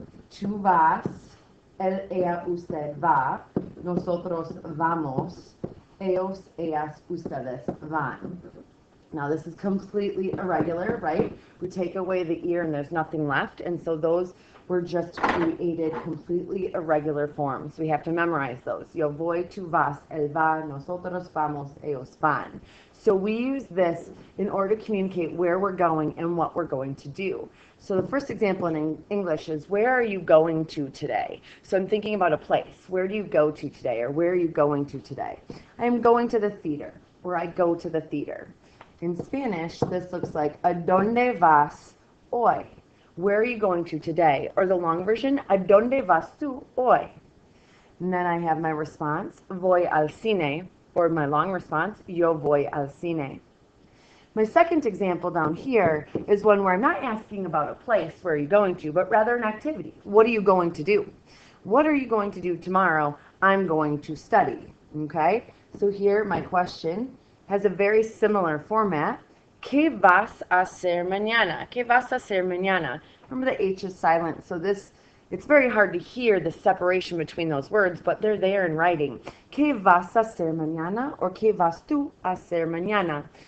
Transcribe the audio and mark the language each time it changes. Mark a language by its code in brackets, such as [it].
[es] Tu vas, él, ella, usted va, nosotros vamos, ellos, ellas, ustedes van. [en] Now this is completely irregular, right? We take away the ear and there's nothing left, and so those were just created completely irregular forms. We have to memorize those. [es] Yo voy, tu vas, él va, nosotros vamos, ellos van. [en] So we use this in order to communicate where we're going and what we're going to do. So the first example in English is, where are you going to today? So I'm thinking about a place. Where do you go to today, or where are you going to today? I'm going to the theater, or I go to the theater. In Spanish, this looks like, [es] ¿a dónde vas hoy? [en] Where are you going to today? Or the long version, [es] ¿a dónde vas tú hoy? [en] And then I have my response, [es] voy al cine, [en] or my long response, [es] yo voy al cine. [en] My second example down here is one where I'm not asking about a place, where are you going to, but rather an activity. What are you going to do? What are you going to do tomorrow? I'm going to study, okay? So here my question has a very similar format. [es] ¿Qué vas a hacer mañana? ¿Qué vas a hacer mañana? [en] Remember the H is silent, so it's very hard to hear the separation between those words, but they're there in writing. [es] ¿Qué vas a hacer mañana? Or ¿qué vas tú a hacer mañana?